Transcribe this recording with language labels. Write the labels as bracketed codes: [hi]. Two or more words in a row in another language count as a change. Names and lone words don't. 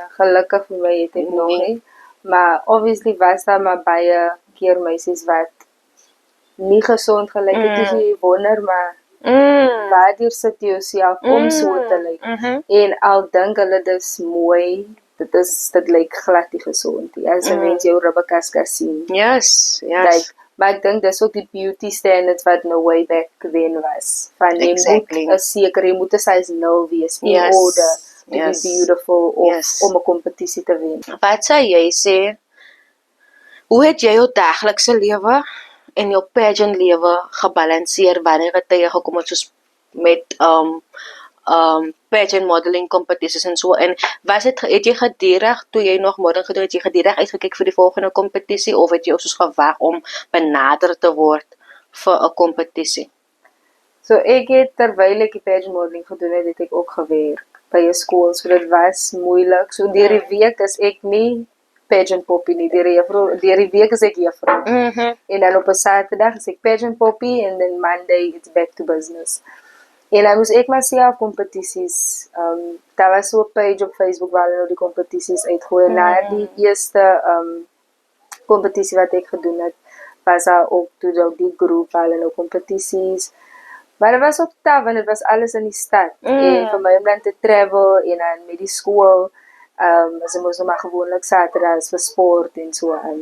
[af] Gelukkig vir my het ek nog nie. Maar obviously was daar maar baie keer meisies wat nie gesond gelyk het. Dus jy wonder maar waardeur sit jy jouself om so te lyk. En al dink hulle dis mooi, dit lyk glad nie gesond nie. As 'n mens jou ribbekaskas sien. Yes. Like, maar ek dink dis ook die [en] beauty standards [af] wat [en] no way back then [af] was. Van jy Exactly. moet 'n sekere, jy moet 'n size 0 wees in Yes. [en] order to Yes. be beautiful of Yes. [af] om 'n kompetisie te wen. Wat sou jy sê, hoe het jy jou daglikse lewe en jou pageant lewe gebalanseer wanneer dit tye gekom het soos met [en] pageant modeling [af] competities en so, en het jy gedurig toe jy nog modeling gedoen het, jy gedurig uitgekyk vir die volgende kompetisie of het jy soos gewag om benader te word vir 'n kompetisie? So ek het terwyl ek die [en] pageant modeling [af] gedoen het, het ek ook gewerk by 'n skool. So dit was moeilik. So deur die week is ek nie pageant poppy nie. Deur die week is ek juffrou. En dan op 'n Saterdag is ek pageant poppy en [en] then Monday it's back to business. [af] En dan moes ek maar self kompetisies, daar was so 'n page op Facebook waar hulle nou die kompetisies uitgooi. Na die eerste kompetisie wat ek gedoen het, was daar ook toe die groep waar hulle nou kompetisies. Maar dit was ook taaf, want dit was alles in die stad. En vir my om dan te travel en dan met die skool, as ek moes nou maar gewoonlik Saterdags vir sport en so aan.